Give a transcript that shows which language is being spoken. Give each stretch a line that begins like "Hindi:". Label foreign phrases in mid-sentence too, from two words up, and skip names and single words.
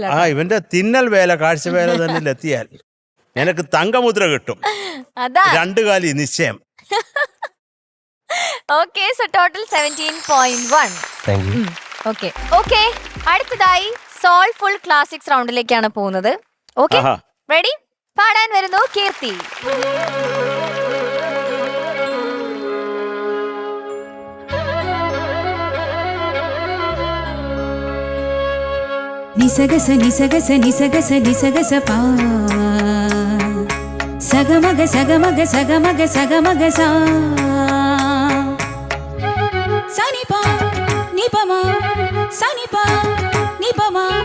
Malayalam: ആ, ഇവന്റെ തിന്നൽ വേല കാഴ്ചവേല തന്നിലെത്തിയാൽ നിനക്ക് തങ്കമുദ്ര കിട്ടും, രണ്ടുകാലി നിശ്ചയം.
English: okay, so total 17.1. okay okay,
Malayalam: അടുത്തതായി സോൾഫുൾ ക്ലാസിക്സ് റൗണ്ടിലേക്കാണ് പോകുന്നത്.
English: okay, ready?
Malayalam: പാടാൻ വരുന്നു കീർത്തി. నిసగస నిసగస నిసగస నిసగస పా సగమగ సగమగ సగమగ సగమగ సా సనిపా నిపమా సనిపా నిపమా